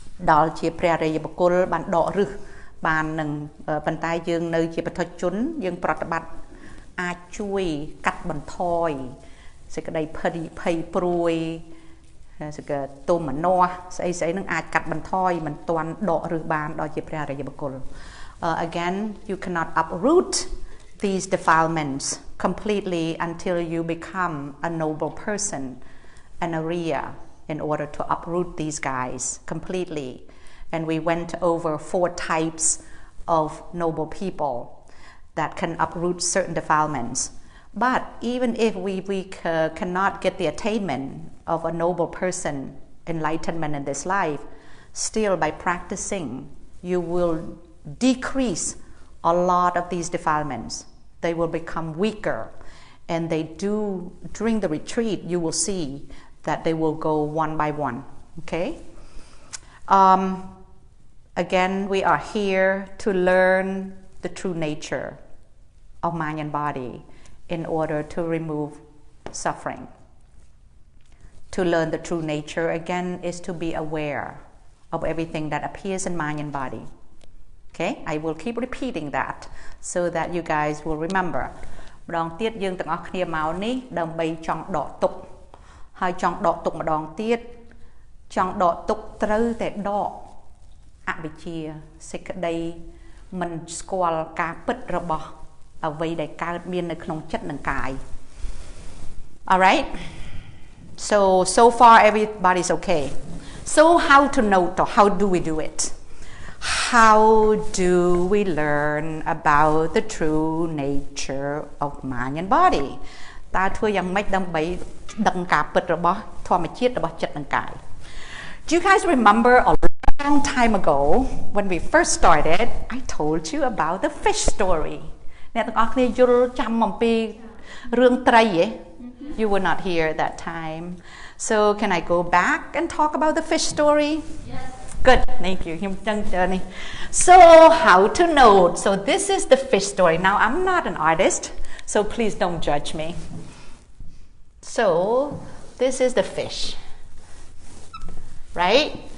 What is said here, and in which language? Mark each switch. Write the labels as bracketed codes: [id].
[km] ដល់ជាព្រះរិយបុគ្គលបានដកឫសបាននឹងប៉ុន្តែយើងនៅជាបុถุជនយើងប្រតិបត្តិអាចជួយកាត់បន្ថយសេចក្តីភ័យព្រួយសេចក្តីទុំមនោស្អីនឹងអាចកាត់បន្ថយមិនទាន់ដកឫសបានដល់ជាព្រះរិយបុគ្គល [en] again you cannot uproot these defilements completely until you become a noble person an Arya in order to uproot these guys completely. And we went over 4 types of noble people that can uproot certain defilements. But even if we cannot get the attainment of a noble person, enlightenment in this life, still by practicing, you will decrease a lot of these defilements. They will become weaker. And they do, during the retreat, you will see that they will go one by one. Okay? Again, we are here to learn the true nature of mind and body in order to remove suffering. To learn the true nature, again, is to be aware of everything that appears in mind and body. Okay? I will keep repeating that so that you guys will remember. [km] ម្ដងទៀតយើងទាំងអស់គ្នាមកនេះដើម្បីចង់ដកទុក្ខហើយចង់ដកទុក្ខម្ដងទៀតចង់ដកទុក្ខត្រូវតែដកអវិជ្ជាសេចក្តីមិនស្គាល់ការពិតរបស់អ្វីដែលកើតមាននៅក្នុងចិត្តនិងកាយ Alright? [en] So far everybody's okay. So how to note or how do we do it? How do we learn about the true nature of mind and body? [km] តើធ្វើយ៉ាងម៉េចដើម្បីដឹងការពិតរបស់ធម្មជាតិរបស់ចិត្តនិងកាយ [en] Do you guys remember a long time ago when we first started, I told you about the fish story. [km] អ្នកទាំងអស់គ្នាយល់ចាំអំពីរឿងត្រីទេ [en] You were not here at that time. So can I go back and talk about the fish story? Yes. Good, thank you. So how to note? So this is the fish story. Now I'm not an artist, so please don't judge me. So this is the fish, right?